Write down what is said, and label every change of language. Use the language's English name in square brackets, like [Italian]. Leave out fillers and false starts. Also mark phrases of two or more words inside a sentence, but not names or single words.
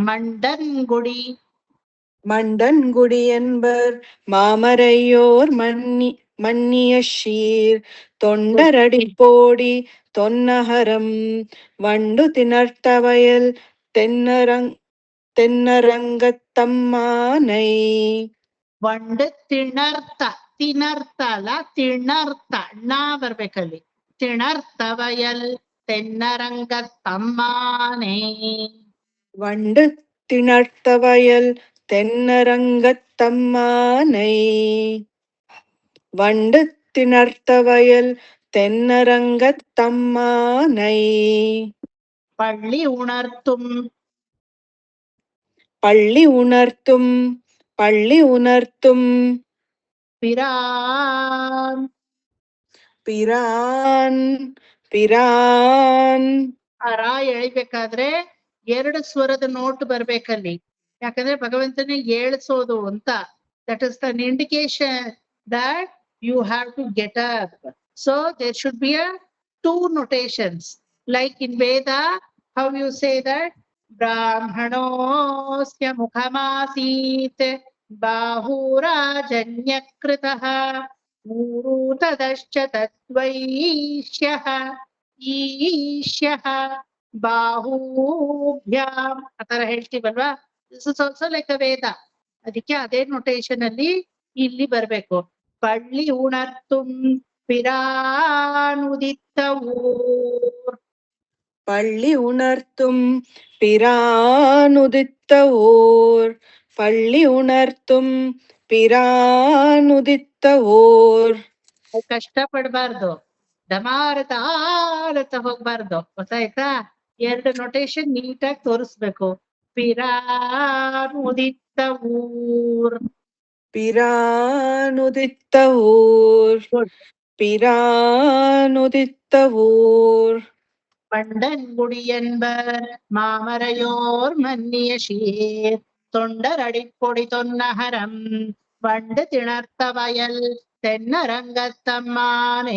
[Tamil] மண்டன்குடி என்பர் மாமரையோர் மன்னிய ஷீர் தொண்டரடி போடி தொன்னகரம் வண்டு திணர்த்த வயல் தென்னரங்கத்தம்மானை. [Kannada] ವಂಡ್ ತಿಣರ್ಥ, ತಿನರ್ಥ ಅಲ್ಲ ತಿಣರ್ಥ, ಣ ಬರ್ಬೇಕಲ್ಲಿ. [Tamil] திணர்த்தவயல் தென்னரங்க தம்மானே. வண்டு திணர்த்தவயல் தென்னரங்கத்தம்மானை. வண்டு திணர்த்தவயல் தென்னரங்கத்தம்மானை. பள்ளி உணர்த்தும், பள்ளி உணர்த்தும், பள்ளி உணர்த்தும். பிரான், பிரான், பிராನ್. [Kannada] ಆ ರಾ ಎಳಿಬೇಕಾದ್ರೆ 2 ಸ್ವರದ ನೋಟ್ ಬರ್ಬೇಕಲ್ಲಿ. ಯಾಕಂದ್ರೆ ಭಗವಂತನೇ ಏಳ್ಸೋದು ಅಂತ. [English] that is an indication that you have to get up. So there should be a 2 notations. Like in Veda, how you say that? [Sanskrit] ब्राह्मणोस्य मुखमासीत् बाहुराजन्यकृतः मुरुतदश्च तत्वैश्यः ಈಶ್ಯಃ ಬಾಹುಭ್ಯಾಂ [Kannada] ಆ ತರ ಹೇಳ್ತೀವಲ್ವಾ. [English] this is also like a Veda. [Kannada] ಅದಕ್ಕೆ ಅದೇ ನೊಟೇಶನ್ ಅಲ್ಲಿ ಇಲ್ಲಿ ಬರ್ಬೇಕು. [Tamil] பள்ளி உணர்த்தும் பிரானுதித்தவூர். பள்ளி உணர்த்தும் பிரானுதித்தவோர். பள்ளி உணர்த்தும் பிரானுದಿತ್ತವೋರ್. [Kannada] ಕಷ್ಟ ಪಡ್ಬಾರ್ದು, ಡಮಾರತ ಹೋಗ್ಬಾರ್ದು. ಗೊತ್ತಾಯ್ತಾ? 2 ನೊಟೇಶನ್ ನೀಟಾಗಿ ತೋರಿಸ್ಬೇಕು. ಪಿರಾನುದಿತ್ತವೂರ್. [Tamil] பிரானுதித்தவோர். பிரானுதித்தவோர். பண்டன்குடி என்பர் மாமரையோர் மன்னிய சீர் தொண்டரடிப்பொடி தொன்னகரம் வண்டு திணர்த்த வயல் தென்னரங்கத்தம்மானே.